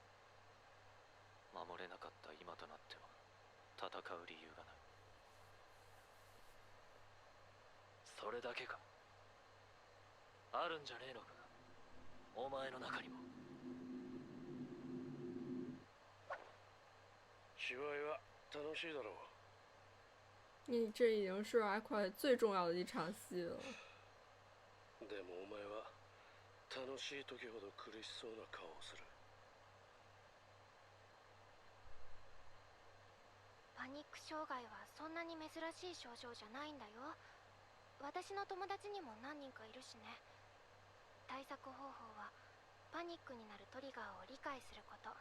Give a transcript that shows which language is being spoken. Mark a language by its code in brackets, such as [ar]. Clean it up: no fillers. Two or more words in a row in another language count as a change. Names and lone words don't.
[ja] 守れなかった今となっては戦う理由がない。それだけか。あるんじゃねえのか、お前の中にも。芝居は楽しいだろう。 [zh] 你这已经是阿快最重要的一场戏了。 [ja] でもお前は楽しい時ほど苦しそうな顔をする。パニック障害はそんなに珍しい症状じゃないんだよ。私の友達にも何人かいるしね。対策方法はパニックになるトリガーを理解すること。